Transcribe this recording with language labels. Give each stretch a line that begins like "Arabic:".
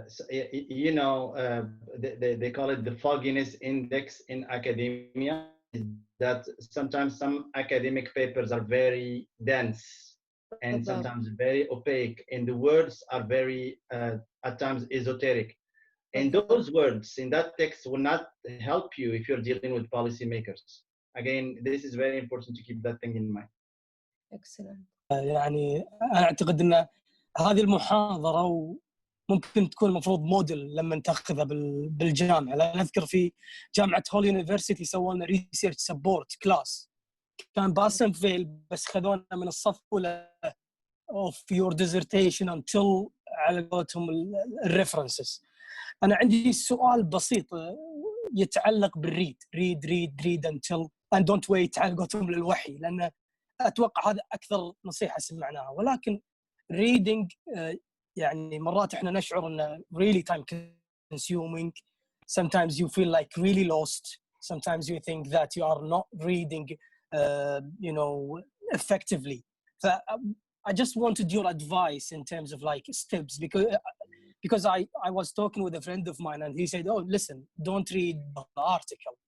English: You know, they call it the fogginess index in academia, that sometimes some academic papers are very dense and sometimes very opaque, and the words are very, at times, esoteric. And those words in that text will not help you if you're dealing with policymakers. Again, this is very important to keep that thing in mind. Excellent.
Arabic: يعني أنا أعتقد أن هذه المحاضرة ممكن تكون المفروض موديل لما تاخذها بالجامعة. لأن أذكر في جامعة هول يونيفرسيتي سووا لنا ريسيرش سبورت كلاس, كان باسم فيل, بس خذونا من الصف الأولى
English: of your dissertation until
Arabic: على قولتهم الريفرنسز. أنا عندي سؤال بسيط يتعلق بالريد
English: read until and don't wait
Arabic: على قولتهم للوحي, لأن أتوقع هذا أكثر نصيحة سمعناها. ولكن reading يعني مرات إحنا نشعر إنه
English: really time consuming. Sometimes you feel like really lost. Sometimes you think that you are not reading, you know, effectively. So I just wanted your advice in terms of like steps, because I was talking with a friend of mine and he said, oh, listen, don't read the article.